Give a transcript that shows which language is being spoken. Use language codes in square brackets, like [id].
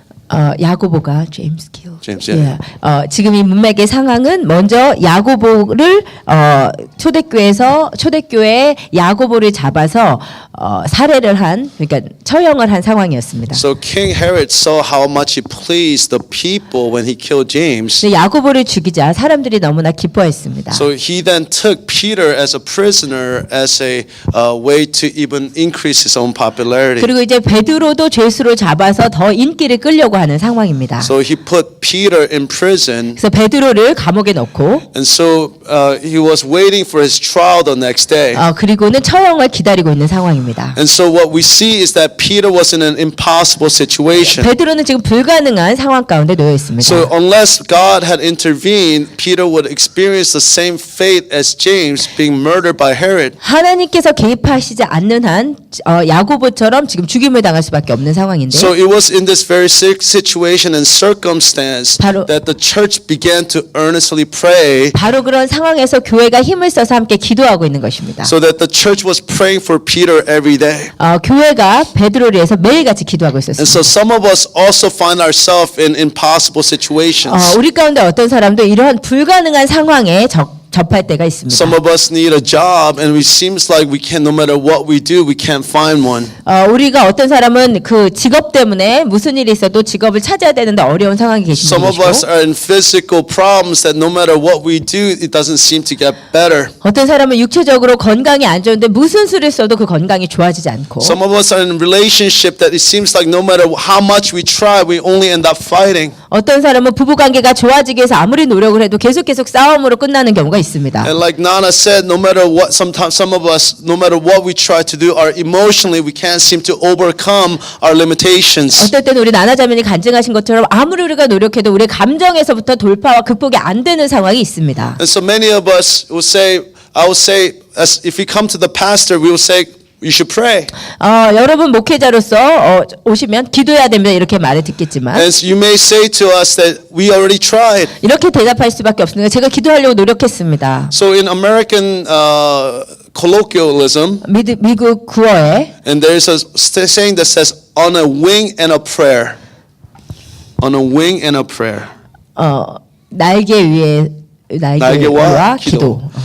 [en] 야고보가 James killed. James, yeah. [ko] 지금 이 문맥의 상황은 먼저 야고보를 초대교회에 야고보를 잡아서 살해를 한, 그러니까 처형을 한 상황이었습니다. [en] So King Herod saw how much he pleased the people when he killed James. [ko] 근데 야고보를 죽이자 사람들이 너무나 기뻐했습니다. [en] So he then took Peter as a prisoner as a way to even increase his own popularity. [ko] 그리고 이제 베드로도 죄수로 잡아서 더 인기를 끌려고 하려고 하는 상황입니다. [en] So he put Peter in prison, [ko] 그래서 베드로를 감옥에 넣고 [en] and so he was waiting for his trial the next day. [ko] 그리고는 처형을 기다리고 있는 상황입니다. [en] And so what we see is that Peter was in an impossible situation. [ko] 베드로는 지금 불가능한 상황 가운데 놓여 있습니다. [en] So unless God had intervened, Peter would experience the same fate as James, being murdered by Herod. [ko] 하나님께서 개입하시지 않는 한 야고보처럼 지금 죽임을 당할 수밖에 없는 상황인데 [en] So it was in this very situation and circumstance [ko] 바로- [en] that the church began to earnestly pray, [ko] 바로 그런 상황에서 교회가 힘을 써서 함께 기도하고 있는 것입니다. [en] so that the church was praying for Peter every day. [ko] 교회가 베드로를 위해서 매일같이 기도하고 [en] And [ko] 있었습니다. [en] so some of us also find ourselves in impossible situations. [ko] 우리 가운데 어떤 사람도 이러한 불가능한 상황에 접할 때가 있습니다. [en] Some of us need a job, and it seems like we can, no matter what we do, we can't find one. [ko] 우리가 어떤 사람은 그 직업 때문에 무슨 일이 있어도 직업을 찾아야 되는데 어려운 상황에 계신 [en] Some of us [ko] 분이시고 [en] are in physical problems that no matter what we do, it doesn't seem to get better. [ko] 어떤 사람은 육체적으로 건강이 안 좋은데 무슨 수를 써도 그 건강이 좋아지지 않고 [en] Some of us are in a relationship that it seems like no matter how much we try, we only end up fighting. [ko] 어떤 사람은 부부관계가 좋아지기 위해서 아무리 노력을 해도 계속 싸움으로 끝나는 경우가 있습니다. [en] And like Nana said, no matter what, sometimes some of us, no matter what we try to do, emotionally we can't seem to overcome our limitations. [ko] 어떨 때는 우리 나나자매니 간증하신 것처럼 아무리 우리가 노력해도 우리 감정에서부터 돌파와 극복이 안 되는 상황이 있습니다. [en] And so many of us will say, I will say, as if we come to the pastor, we will say, you should pray. [ko] 여러분 목회자로서 오시면 기도해야 됩니다. 이렇게 말을 듣겠지만 [en] And you may say to us that we already tried. [ko] 이렇게 대답할 수밖에 없습니다. 제가 기도하려고 노력했습니다. [en] So in American colloquialism, [ko] 미국 구어에 [en] and there's a saying that says, on a wing and a prayer. On a wing and a prayer. [ko] 날개 위에 날개와 기도.